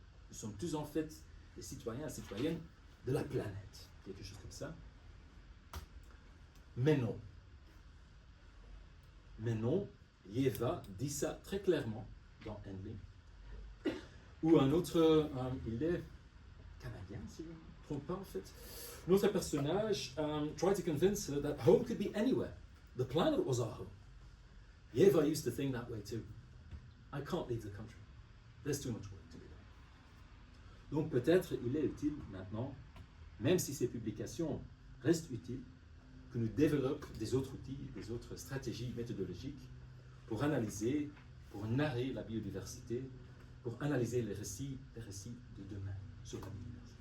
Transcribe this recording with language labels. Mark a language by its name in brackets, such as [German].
[French] Nous sommes tous en fait des citoyens et citoyennes de la planète, quelque chose comme ça. Mais non. Mais non, Yeva dit ça très clairement dans Endling. Ou un autre, il est canadien, si je ne me trompe pas en fait. Un autre personnage [English] tried to convince her that home could be anywhere. The planet was our home. Yeva used to think that way too. I can't leave the country. There's too much work to be done. [French] Donc peut-être il est utile maintenant, même si ces publications restent utiles, que nous développions des autres outils, des autres stratégies méthodologiques pour analyser, pour narrer la biodiversité, pour analyser les récits de demain sur la biodiversité.